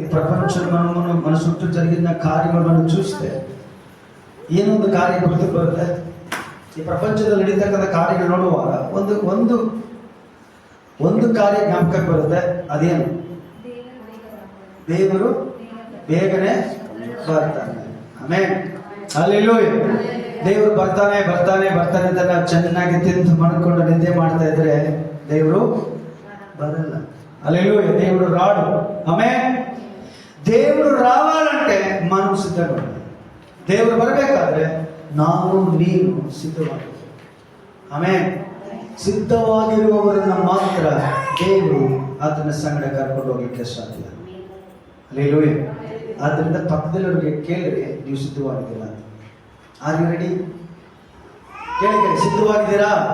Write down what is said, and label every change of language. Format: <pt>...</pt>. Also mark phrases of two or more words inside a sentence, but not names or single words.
<te>ప్రపంచం మన చుట్టూ జరిగిన కార్యములు మనం చూస్తే</te> <kn>ಏನೊಂದು ಕಾರ್ಯ ಗುರುತು ಬರುತ್ತೆ. ಈ ಪ್ರಪಂಚದಲ್ಲಿ ನಡೀತಕ್ಕಂಥ ಕಾರ್ಯಗಳು ನೋಡುವಾಗ ಒಂದು ಕಾರ್ಯ ಜ್ಞಾಪಕಕ್ಕೆ ಬರುತ್ತೆ. ಅದೇನು? ದೇವರು ಬೇಗನೆ ಬರ್ತಾನೆ. ಆಮೆನ್, ಹಲ್ಲೆಲೂಯಾ. ದೇವರು ಬರ್ತಾನೆ ಬರ್ತಾನೆ ಬರ್ತಾನೆ ಅಂತ ನಾವು ಚೆನ್ನಾಗಿ ತಿಂದು ಮಾಡ್ಕೊಂಡು ನಿದ್ದೆ ಮಾಡ್ತಾ ಇದ್ರೆ ದೇವರು ಬರಲ್ಲ.</kn> <te>హల్లెలూయా. దేవుడు రాడు. ఆమేన్. దేవుడు రావాలంటే మనం సిద్ధంగా ఉండాలి.</te> <kn>దేవుడు ಬರಬೇಕಾದ್ರೆ ನಾವು ನೀನು ಸಿದ್ಧವಾಗಿರಬೇಕು. ಆಮೆನ್. ಸಿದ್ಧವಾಗಿರುವವರನ್ನ ಮಾತ್ರ ದೇವರು ಆತನ ಸಂಗಡ ಕರ್ಕೊಂಡು ಹೋಗಲಿಕ್ಕೆ ಸಾಧ್ಯ. ಹಲ್ಲೆಲೂಯಾ. ಆದ್ದರಿಂದ ಪಕ್ಕದಲ್ಲಿರೋರಿಗೆ ಕೇಳಿದ್ರೆ ನೀವು ಸಿದ್ಧವಾಗಿದ್ದೀರಾ?</kn> <en>are you ready?</en> <kn>ಕೇಳಿ, ಸಿದ್ಧವಾಗಿದ್ದೀರಾ?</kn>